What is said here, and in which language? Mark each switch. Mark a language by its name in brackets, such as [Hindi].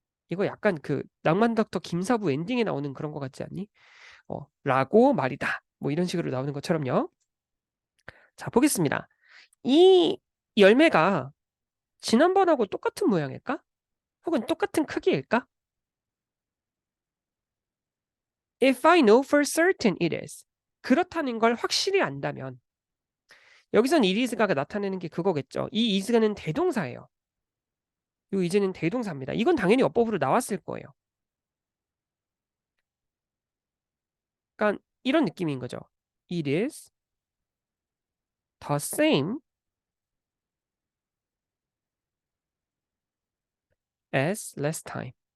[Korean] 이거 약간 그 낭만 닥터 김사부 엔딩에 나오는 그런 거 같지 않니? 라고 말이다. 뭐 이런 식으로 나오는 것처럼요. 자, 보겠습니다. 이 열매가 지난번하고 똑같은 모양일까? 혹은 똑같은 크기일까? [English] If I know for certain it is. [Korean] 그렇다는 걸 확실히 안다면 여기선 [English] it is [Korean] 가 나타내는 게 그거겠죠. 이 is는 대동사예요. 요 is는 대동사입니다. 이건 당연히 어법으로 나왔을 거예요. 그러니까 이런 느낌인 거죠. [English] It is the same as last time.